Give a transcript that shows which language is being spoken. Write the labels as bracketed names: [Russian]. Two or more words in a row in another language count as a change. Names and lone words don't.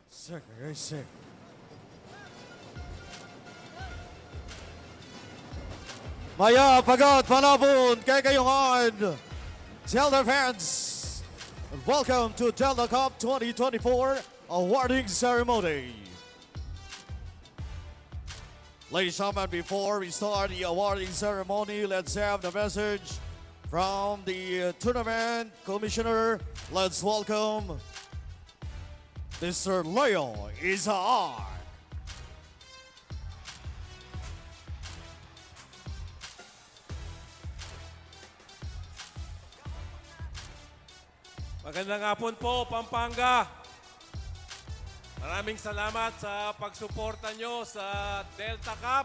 [English] Racing. Maya, pagod, panabon, kay kayungan. Zelda fans, welcome to Zelda Cup 2024 awarding ceremony. Ladies and gentlemen, before we start the awarding ceremony, let's have the message from the tournament commissioner. Let's welcome Mr. Leo Isaac. [Filipino] Magandang hapon po, Pampanga. Maraming salamat sa pagsuporta nyo sa Delta Cup.